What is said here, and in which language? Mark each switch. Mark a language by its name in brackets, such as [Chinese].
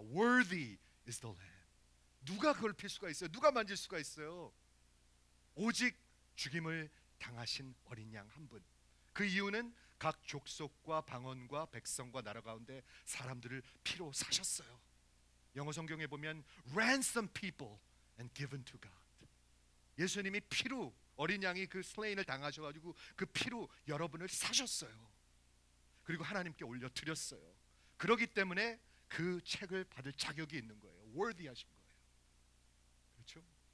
[English] Worthy is the Lamb. [Korean] 누가 그걸 필 수가 있어요? 누가 만질 수가 있어요? 오직 죽임을 당하신 어린 양 한 분. 그 이유는 각 족속과 방언과 백성과 나라 가운데 사람들을 피로 사셨어요. 영어 성경에 보면 [English] ransom people and given to God. [Korean] 예수님이 피로, 어린 양이 그 슬레인을 당하셔가지고 그 피로 여러분을 사셨어요. 그리고 하나님께 올려드렸어요. 그렇기 때문에 그 책을 받을 자격이 있는 거예요. worthy 하신 거예요. 그렇죠?